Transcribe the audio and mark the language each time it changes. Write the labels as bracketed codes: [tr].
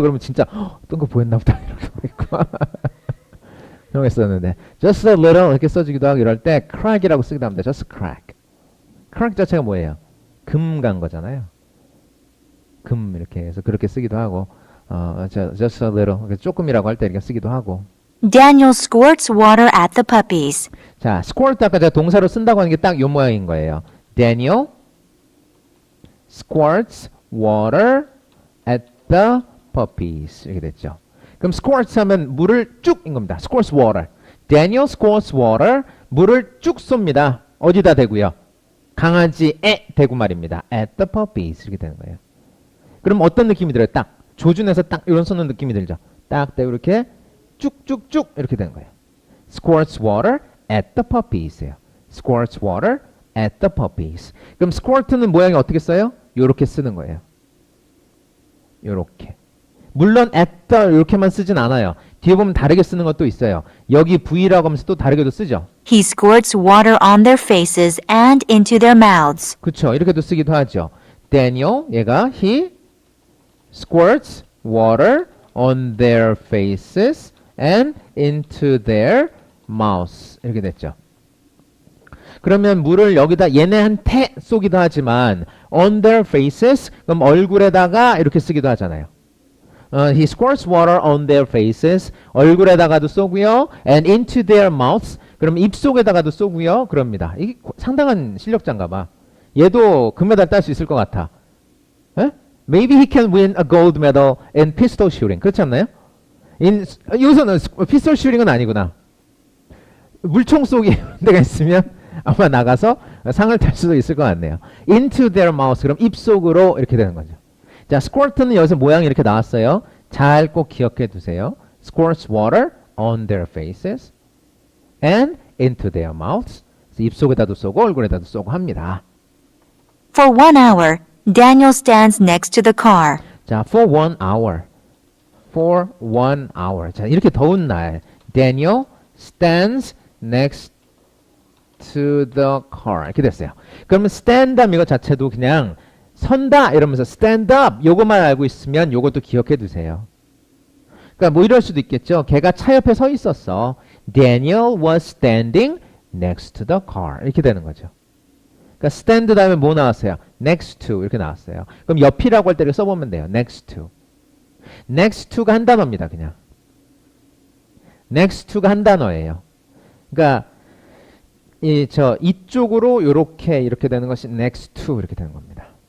[ko] 그러면 진짜 뜬 거 보였나 보다 이러고 있고 그런 거 있었는데 [en] just a little [ko] 이렇게 써주기도 하고 이럴 때 crack이라고 쓰기도 합니다. [en] just crack. [ko] crack 자체가 뭐예요? 금 간 거잖아요. 금 이렇게 해서 그렇게 쓰기도 하고 [en] just a little [ko] 조금이라고 할 때 이렇게 쓰기도 하고. [en] Daniel squirts water at the puppies. [ko] 자, squirt 아까 제가 동사로 쓴다고 하는 게 딱 요 모양인 거예요. [en] Daniel squirts water at the puppies. [ko] 이렇게 됐죠. 그럼 squirts 하면 물을 쭉인 겁니다. [en] squirts water. Daniel squirts water. [ko] 물을 쭉 쏩니다. 어디다 대고요? 강아지에 대고 말입니다. [en] at the puppies. [ko] 이렇게 되는 거예요. 그럼 어떤 느낌이 들어요? 딱 조준해서 딱 이런 쏘는 느낌이 들죠. 딱 대고 이렇게 쭉쭉쭉 이렇게 되는 거예요. [en] squirts water at the puppies예요. squirts water at the puppies. [ko] 그럼 squirt는 모양이 어떻게 써요? 요렇게 쓰는 거예요. 요렇게. 물론 at the 이렇게만 쓰진 않아요. 뒤에 보면 다르게 쓰는 것도 있어요. 여기 V라고 하면서 또 다르게도 쓰죠. [en] He squirts water on their faces and into their mouths. [ko] 그쵸. 이렇게도 쓰기도 하죠. [en] Daniel, [ko] 얘가 [en] he squirts water on their faces and into their mouths. [ko] 이렇게 됐죠. 그러면 물을 여기다 얘네한테 쏘기도 하지만 [en] on their faces [ko] 그럼 얼굴에다가 이렇게 쓰기도 하잖아요. [en] He squirts water on their faces [ko] 얼굴에다가도 쏘고요. [en] And into their mouths [ko] 그럼 입속에다가도 쏘고요. 그럽니다. 이게 상당한 실력자인가 봐. 얘도 금메달 딸 수 있을 것 같아. 에? [en] Maybe he can win a gold medal in pistol shooting. [ko] 그렇지 않나요? 여기서는 pistol shooting은 아니구나. 물총 쏘기 데가 있으면 아마 나가서 상을 탈 수도 있을 것 같네요. [en] Into their mouth. [ko] 그럼 입속으로 이렇게 되는 거죠. 자, squirt는 여기서 모양이 이렇게 나왔어요. 잘 꼭 기억해 두세요. [en] Squirts water on their faces and into their mouths. [ko] 그래서 입속에다도 쏘고 얼굴에다도 쏘고 합니다. [en] For 1 hour, Daniel stands next to the car. 자, for 1 hour. For 1 hour. [ko] 자, 이렇게 더운 날 [en] Daniel stands next to the car. [ko] 이렇게 됐어요. 그러면 [en] stand up [ko] 이거 자체도 그냥 선다 이러면서 stand up 요것만 알고 있으면 요것도 기억해 두세요. 그러니까 뭐 이럴 수도 있겠죠. 걔가 차 옆에 서 있었어. [en] Daniel was standing next to the car. [ko] 이렇게 되는 거죠. 그러니까 stand 다음에 뭐 나왔어요? [en] next to [ko] 이렇게 나왔어요. 그럼 옆이라고 할 때 이렇게 써보면 돼요. [en] next to. [ko] next to가 한 단어입니다. 그냥. [en] next to [ko] 가 한 단어예요. 그러니까 이쪽으로 이렇게 되는 것이 next to 이렇게 되는 겁니다.